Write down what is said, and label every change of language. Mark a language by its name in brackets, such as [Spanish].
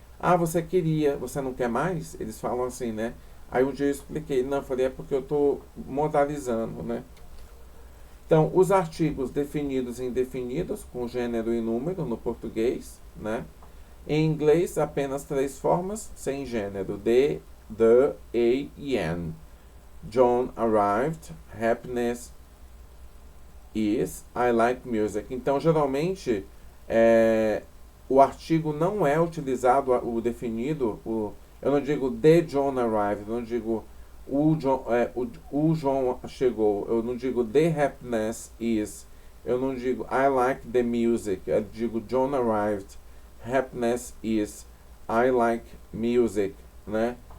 [Portuguese] Ah, você queria, você não quer mais? Eles falam assim, né? Aí um dia eu expliquei, não, eu falei, é porque eu estou modalizando, né? Então, os artigos definidos e indefinidos, com gênero e número no português, né? Em inglês, apenas 3 formas, sem gênero, the, a e an. [English] John arrived, happiness is, I like music. [Portuguese] Então, geralmente, o artigo não é utilizado, o definido, eu não digo [English] the John arrived, [Portuguese] eu não digo o John chegou, eu não digo [English] the happiness is, [Portuguese] eu não digo [English] I like the music, [Portuguese] eu digo [English] John arrived, happiness is, I like music, [Portuguese] né?